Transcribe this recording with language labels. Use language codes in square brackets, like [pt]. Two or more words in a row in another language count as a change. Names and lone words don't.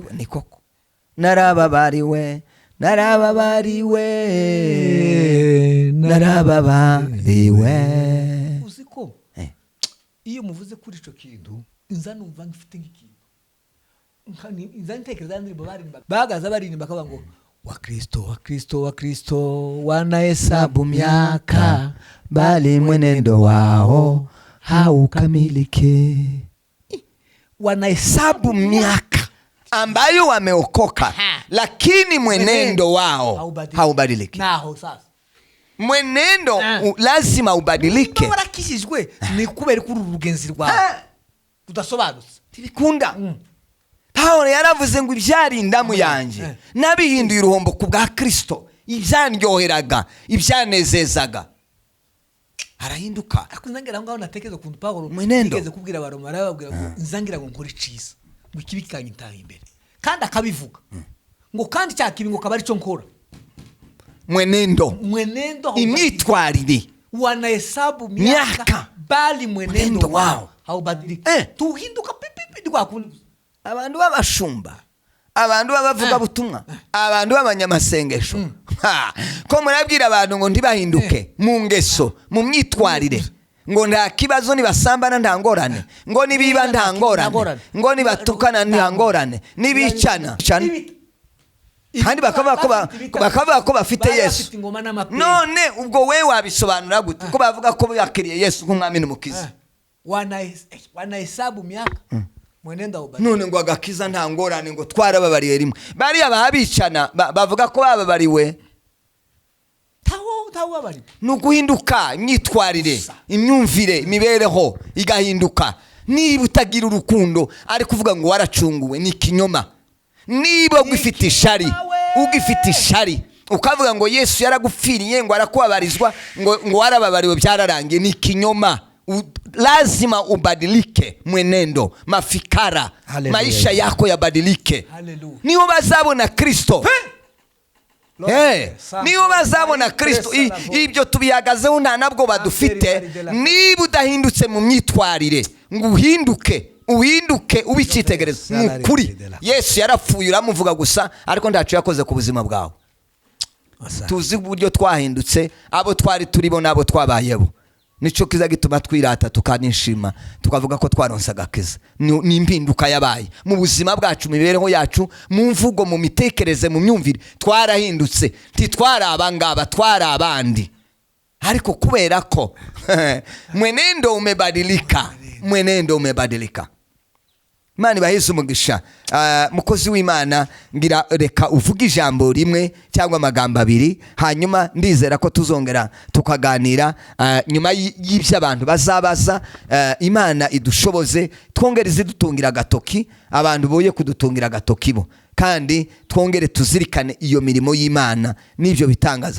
[rw] Ni koko narababariwe. Uziko iyo muvuze kuri ico kintu inza numva ngifite nk'ikintu, inza ntekereza ndirimbo barimba bagaza barimba akavuga ngo wa Kristo [sw] wanahesabu miaka bali mwenendo wao haukamilike. Wanahesabu miaka ambayo wameokoka, lakini mwenendo wao haubadiliki. Naho sasa mwenendo lazima ubadilike. [rw] Warakishijwe ni kubera kuri urugenzi rwawe udasobanutse tibikunda. Paulo yaravuze ngo ibyari indamu yanjye nabihinduye uruhombo ku bwa Kristo, ibyandyoheraga, ibyanezezaga. Arahinduka. Akunzangira ngaho natekereza kuntu Paulo yigeze kubwira abaroma, arababwira ngo nzangira ngo nkore ciza, ngo kibikanye ntaha imbere, kandi akabivuga ngo kandi cyakibi ngo kabari cyo nkora. Mwenendo imyitwarire, [sw] wanahesabu miaka bali mwenendo wao haubadiliki. [rw] Tuhinduka pipi kwakundi. Abantu b'abashumba, abantu b'abavuga butumwa, abantu b'abanyamasengesho, ko murabwira abantu ngo ntibahinduke mu ngeso, mu myitwarire, ngo nta kibazo nibasambana nta ngorane, ngo nibiba nta ngorane, ngo nibatukana nta ngorane, nibicana kandi bakavuga ko bafite Yesu. None ubwo we wabisobanura gute ko bavuga ko yakiriye Yesu nk'umwami n'umukiza? [sw] Wanahesabu miaka mwenendo ubadilika. [rw] None ngo agakiza nta ngorane, ngo twarababariye rimwe. Bariya babicana bavuga ko bababariwe. Nuguhinduka imyitwarire, imyumvire, imibereho igahinduka. Niba utagira urukundo ari kuvuga ngo waracunguwe, ni kinyoma. Niba ugifite ishari ukavuga ngo Yesu yaragupfiriye ngo arakubabarizwa ngo warababariwe byararangiye, ni kinyoma. [sw] Lazima ubadilike mwenendo, mafikara. Hallelujah. Maisha yako yabadilike. [rw] Niyo bazabona Kristo. Niyo bazabona Kristo. Ibyo tubiyagazeho nta nabwo badufite. Niba udahindutse mu myitwarire ngo uhinduke ubicitegereza n'ukuri. Yesu yarapfuye uramuvuga gusa, ariko ntacu yakoze ku buzima bwawe. Tuzi uburyo twahindutse, abo twari turibo nabo twabayeho. nico kiza gituma twirata tukanishima tukavuga ko twaronse agakiza. Ni impinduka yabaye mu buzima bwacu, mibereho yacu, mu mvugo, mu mitekereze, mu myumvire. Twarahindutse, ntitwari abangaba, twari abandi, ariko kubera ko [sw] mwenendo umebadilika, mwenendo umebadilika. [rw] Imana ibaheze umugisha. Mukozi w'Imana, ngira reka uvuga ijambo rimwe cyangwa amagambo abiri, hanyuma ndizera ko tuzongera tukaganira nyuma y'ibyo abantu bazabaza. Imana idushoboze, twongere zidutungira agatoki, abantu boye kudutungira agatoki bo, kandi twongere tuzirikane iyo mirimo y'Imana n'ibyo bitangaza.